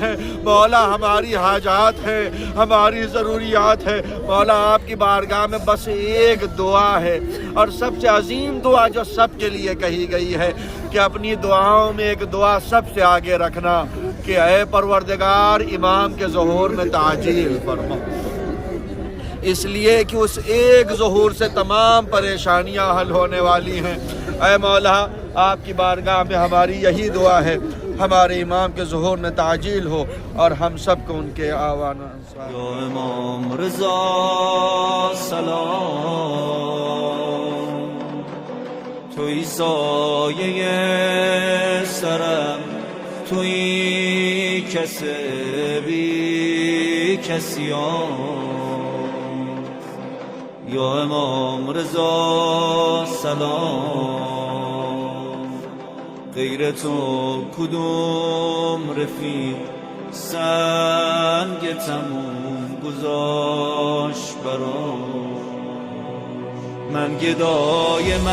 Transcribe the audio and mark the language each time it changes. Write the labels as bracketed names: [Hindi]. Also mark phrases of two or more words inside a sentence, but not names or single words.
[Urdu] ہیں مولا، ہماری حاجات ہیں، ہماری ضروریات ہیں مولا، آپ کی بارگاہ میں بس ایک دعا ہے، اور سب سے عظیم دعا جو سب کے لیے کہی گئی ہے کہ اپنی دعاؤں میں ایک دعا سب سے آگے رکھنا کہ اے پروردگار امام کے ظہور میں تعجیل فرما، اس لیے کہ اس ایک ظہور سے تمام پریشانیاں حل ہونے والی ہیں۔ اے مولا آپ کی بارگاہ میں ہماری یہی دعا ہے، ہمارے امام کے ظہور میں تعجیل ہو اور ہم سب کو ان کے آوان [Persian] یا امام رضا سلام، توی سایه سرم، توی کسی بی کسیان، یا امام رضا سلام، غیر تو کدوم رفیق سنگ تموم گذاشت برام، من گدای